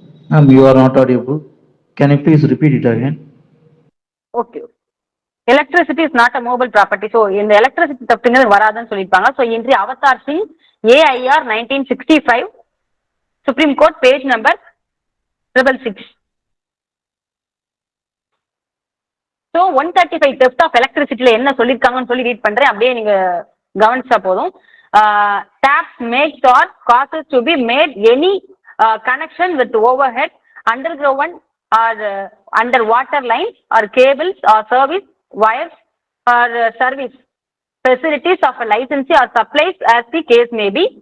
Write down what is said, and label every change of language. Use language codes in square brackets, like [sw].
[en] Ma'am, you are not audible. Can you please repeat it again? [ta] Okay, [en] Electricity is not a movable property. [ta] So இந்த electricity தப்புங்கிறது வராதுன்னு சொல்லியிருப்பாங்க. So இன்றைய Avatar Singh AIR 1965 supreme court page number 666. So 135 theft of எலக்ட்ரிசிட்டியில என்ன சொல்லியிருக்காங்கன்னு சொல்லி read பண்றேன், அப்படியே நீங்க கவனிச்சா போதும். [en] Taps makes or causes to be made any connection with overhead, underground or underwater lines or cables or service wires or service facilities of a licensee or supplies as the case may be.